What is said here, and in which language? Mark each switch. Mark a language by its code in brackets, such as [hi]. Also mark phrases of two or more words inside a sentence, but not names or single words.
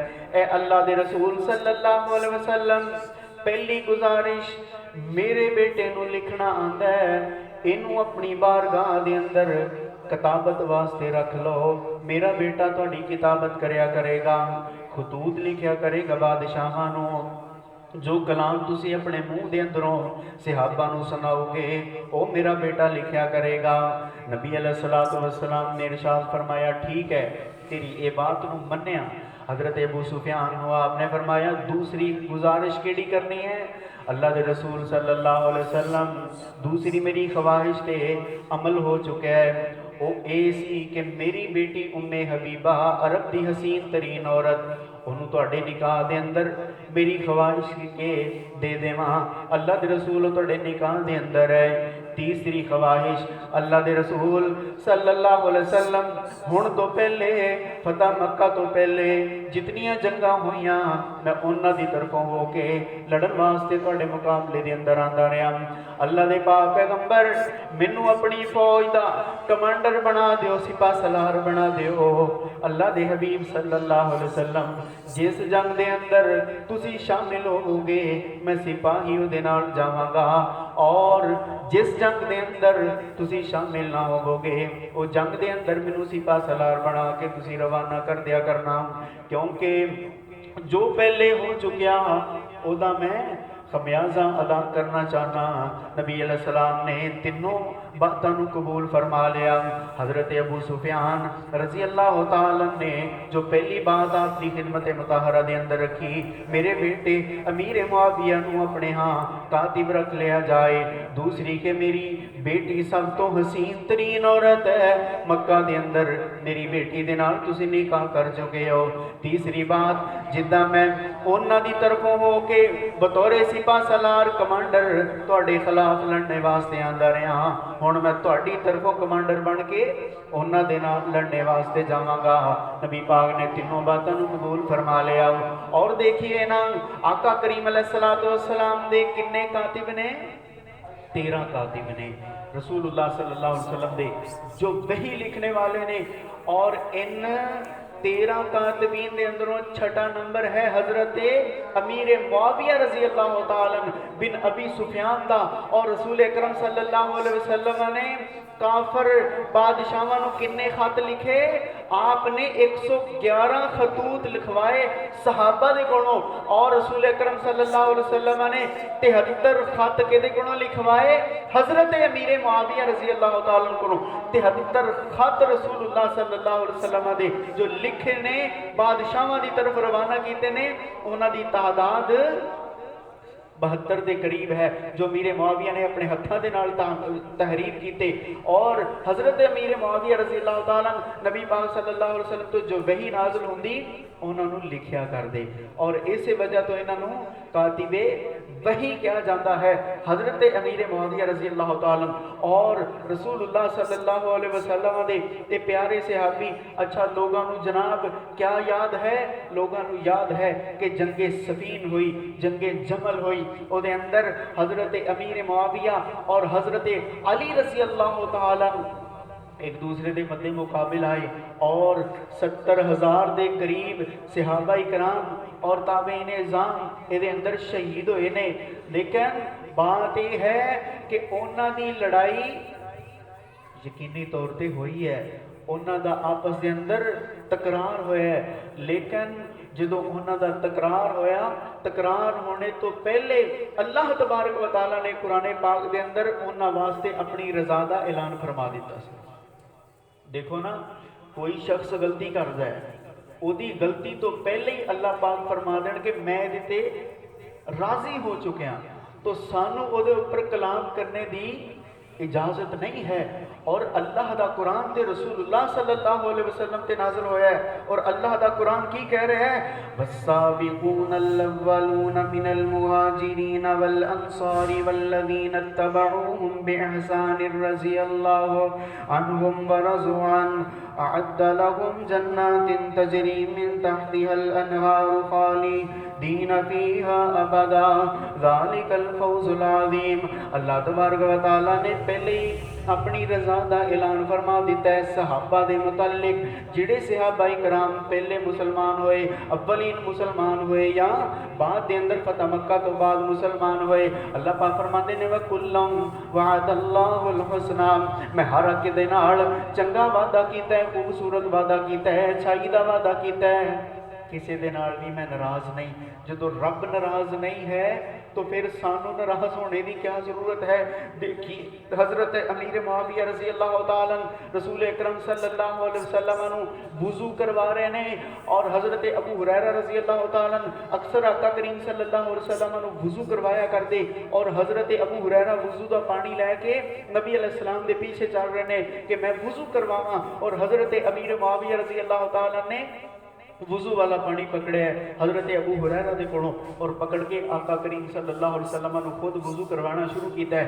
[pa] اے اللہ دے رسول [ar] صلی اللہ علیہ وسلم [pa] پہلی گزارش میرے بیٹے نو لکھنا آندا ہے، انہوں اپنی بارگاہ دے اندر کتابت واسطے رکھ لو، میرا بیٹا تہاڈی کتابت کریا کرے گا، خطوط لکھیا کرے گا بادشاہاں نو. جو کلام تسی اپنے منہ دے اندروں صحابہ نوں سناؤگے وہ میرا بیٹا لکھیا کرےگا. नबी [ar] علیہ الصلاۃ والسلام [pa] نے ارشاد فرمایا ٹھیک ہے، تیری یہ بات نوں منیا. حضرت ابو سفیان کو آپنے فرمایا دوسری گزارش کیڑی کرنی ہے? اللہ کے رسول [ar] صلی اللہ علیہ وسلم [pa] دوسری میری خواہش تے عمل ہو چکا ہے. وہ یہ سی کہ میری بیٹی ام حبیبہ عرب کی حسین ترین عورت انہوں نے تہاڈے نکاح دے اندر میری خواہش کے دے دیواں. اللہ کے رسول تہاڈے نکاح دے اندر ہے. تیسری خواہش اللہ کے رسول [ar] صلی اللہ علیہ وسلم [pa] ہن تو پہلے فتح مکہ تو پہلے جتنیاں جنگاں ہوئیاں میں انہاں دی طرفوں ہو کے لڑن واسطے تہاڈے مقابلے دے اندر آندا رہا. اللہ دے پاک پیغمبر مینوں اپنی فوج دا کمانڈر بنا دیو، سپہ سالار بنا دیو. اللہ دے حبیب [ar] صلی اللہ علیہ وسلم [pa] جس جنگ دے اندر تسی شامل ہووو گے میں سپاہی اہدے نال جاواں گا، اور جس جنگ دے اندر تسی شامل نہ ہووو گے وہ جنگ دے اندر مینوں سپہ سالار بنا کے تسی روانہ کر دیا کرنا، کیونکہ جو پہلے ہو چکیا اودا میں خمیازہ ادا کرنا چاہنا. [ur] نبی علیہ السلام نے تینوں باتوں کو قبول فرما لیا. [pa] حضرت ابو سفیان [ar] رضی اللہ تعالیٰ [pa] نے جو پہلی بات آپ کی خدمت مطہرہ دے اندر رکھی، میرے بیٹے امیر معاویہ نوں اپنے ہاں کاتب رکھ لیا جائے. دوسری کہ میری بیٹی سب تو حسین ترین عورت ہے مکہ دے اندر، میری بیٹی دے نال تسی نکاح کر چکے ہو. تیسری بات جداں میں انہاں دی طرفوں ہو کے بطور سپہ سالار کمانڈر تہاڈے خلاف لڑنے واسطے آندا رہا، ہن میں تہاڈی طرفوں کمانڈر بن کے انہاں دے نال لڑنے واسطے جاواں گا. [ur] نبی پاک نے تینوں باتوں کو قبول فرما لیا. [pa] اور دیکھیے نا آقا کریم [ar] علیہ الصلاۃ والسلام [pa] دے کنے کاتب نے? 13 کاتب نے رسول اللہ [ar] صلی اللہ علیہ وسلم [pa] دے جو وحی لکھنے والے نے. اور ان 13 کاتبین دے اندروں چھٹا نمبر ہے حضرت امیر معاویہ [ar] رضی اللہ تعالیٰ [pa] بن ابی سفیان دا. اور رسول اکرم [ar] صلی اللہ علیہ وسلم [pa] نے کافر بادشاہاں نوں کنے خط لکھے? آپنے 111 خطوط لکھوائے صحابہ دے کولوں، اور رسول اکرم [ar] صلی اللہ علیہ وسلم [pa] نے 73 خط کہدے کولوں لکھوائے? حضرت امیر معاویہ [ar] رضی اللہ تعالیٰ [pa] کولوں 73 خط رسول اللہ [ar] صلی اللہ علیہ وسلم [pa] دے جو لکھے نے بادشاہاں دی طرف روانہ کیتے نے، انہاں دی تعداد 72 کے قریب ہے جو امیر معاویہ نے اپنے ہتھوں کے نال تحریر کیتے. اور حضرت امیر معاویہ [ar] رضی اللہ تعالیٰ [pa] نبی پاک [ar] صلی اللہ علیہ وسلم [pa] تو جو وحی نازل ہندی انہوں نے لکھیا کر دے، اور اس وجہ تو انہوں کاتب وحی کہا جاتا ہے. حضرت امیر معاویہ [ar] رضی اللہ تعالیٰ [pa] اور رسول اللہ [ar] صلی اللہ علیہ وسلم [pa] دے پیارے صحابی. [ur] اچھا لوگوں کو جناب کیا یاد ہے؟ لوگوں کو یاد ہے کہ جنگ صفین ہوئی، جنگ جمل ہوئی، اہدے اندر حضرت امیر معاویہ اور حضرت علی [ar] رضی اللہ تعالیٰ [ur] ایک دوسرے کے مد مقابل آئے، اور 70,000 کے قریب صحابہ اکرام اور تابعین عظام یہ اندر شہید ہوئے نے. [pa] لیکن بات یہ ہے کہ انہاں دی لڑائی یقینی طور پر ہوئی ہے، انہاں دا آپس کے اندر تکرار ہویا ہے. لیکن جدوں انہاں دا تکرار ہویا، تکرار ہونے تو پہلے اللہ [ar] تبارک و تعالیٰ [pa] نے قرآن پاک کے اندر انہاں واسطے اپنی رضا دا اعلان فرما دتا. دیکھو نا، کوئی شخص غلطی کرتا ہے، اودی غلطی تو پہلے ہی اللہ پاک فرما دین کہ میں اہدے راضی ہو چکیا، تو سانوں اودے اوپر کلام کرنے دی اجازت نہیں ہے. اور اللہ دا قرآن تے رسول اللہ [ar] صلی اللہ علیہ وسلم [pa] تے نازل ہویا ہے، اور اللہ دا قرآن کی کہہ رہے ہیں? [ar] والسابقون الأولون من المهاجرين والأنصار والذين اتبعوهم بإحسان رضي الله عنهم ورضوا عن أعد لهم جنات تجري من تحتها الأنهار خالدين فيها أبدا ذلك الفوز العظيم. [ur] اللہ [ar] تبارک و تعالیٰ [ur] نے پہلے ہی اپنی رضا کا اعلان فرما دتا ہے صحابہ کے متعلق. [pa] جہڑے صحابہ اکرام پہلے مسلمان ہوئے، اولین مسلمان ہوئے یا بعد کے اندر فتح مکہ تو بعد مسلمان ہوئے، اللہ پاک فرماتے نے [ar] وكلا وعد الله الحسنى, [pa] میں ہر ایک دے نال چنگا وعدہ کیتا ہے، خوبصورت وعدہ کیتا ہے، اچھائی کا وعدہ کیتا ہے. ਕਿਸੇ ਦੇ ਨਾਲ ਵੀ ਮੈਂ ਨਾਰਾਜ਼ ਨਹੀਂ। ਜਦੋਂ ਰੱਬ ਨਾਰਾਜ਼ ਨਹੀਂ ਹੈ تو پھر سانو ناراض ہونے کی کیا ضرورت ہے؟ دیکھی حضرت امیر معاویہ [ar] رضی اللہ تعالیٰ [pa] رسول اکرم [ar] صلی اللہ علیہ وسلم [pa] نو وضو کروا رہے ہیں، اور حضرت ابو ہریرہ [ar] رضی اللہ تعالیٰ [pa] اکثر آقا کریم [ar] صلی اللہ علیہ وسلم [pa] نو وضو کروایا کرتے، اور حضرت ابو ہریرہ وضو دا پانی لے کے نبی [ar] علیہ السلام [pa] دے پیچھے چل رہے ہیں کہ میں وضو کرواواں، اور حضرت امیر معاویہ [ar] رضی اللہ تعالیٰ [pa] نے وضو والا پانی پکڑے ہے حضرت ابو ہریرہ دے کولوں، اور پکڑ کے آقا کریم [ar] صلی اللہ علیہ وسلم [pa] نے خود وضو کروانا شروع کیتا ہے۔